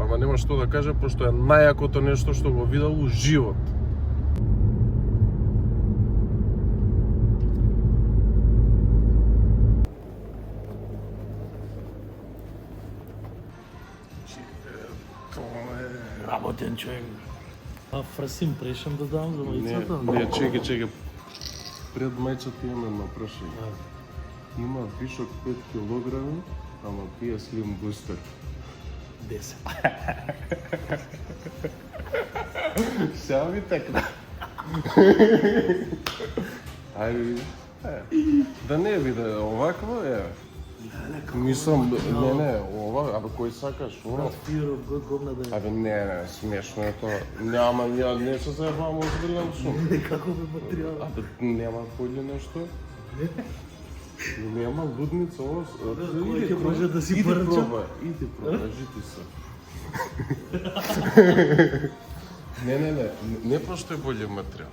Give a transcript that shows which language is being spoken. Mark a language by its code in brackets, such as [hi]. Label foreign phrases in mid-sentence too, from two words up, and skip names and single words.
[mk] Ама нема што да каже, пошто е најакото нешто што го видел у живот. Работен човек. А [en] first impression [mk] да дам за мајцата? Не, чеки. Пред мајцата имам едно прашање. Има вишок 5 килограми, ама пие Slim Booster. 10. Сега ми текна. Ајде, да не биде овакво, Мислам, не, ова, абе кој сакаш, ова? Fear of God говна да е. Абе не, смешно е тоа. Няма, не се заебавам, озбилен сум. Како бе материјал? Абе, нема појде нешто? Нема лудница, ова... Кој ќе може да си порача? Иди пробај, жити се. Не постои боље материјал.